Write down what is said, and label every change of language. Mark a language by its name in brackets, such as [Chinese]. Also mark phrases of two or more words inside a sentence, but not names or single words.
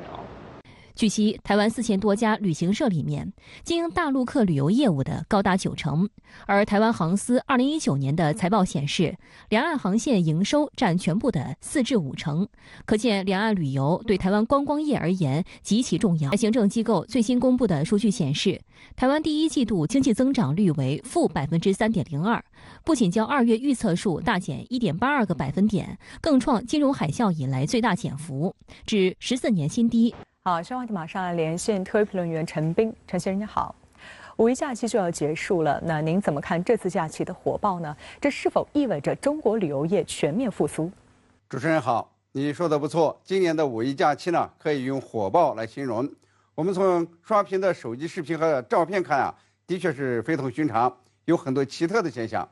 [Chinese] 據悉，台灣4000多家旅行社裡面，經營大陸客旅遊業務的高達90%，而台灣航司2019年的財報顯示，兩岸航線營收佔全部的4至5成，可見兩岸旅遊對台灣觀光業而言極其重要。行政機構最新公布的數據顯示，台灣第一季度經濟增長率為負3.02%，不僅較2月預測數大減1.82個百分點，更創金融海嘯以來最大減幅，至14年新低。好，稍后马上来连线特约评论员陈斌。陈先生你好，5一假期就要结束了，那您怎么看这次假期的火爆呢？这是否意味着中国旅游业全面复苏？主持人好，你说的不错。今年的5一假期呢，可以用火爆来形容。我们从刷屏的手机视频和照片看啊，的确是非同寻常，有很多奇特的现象。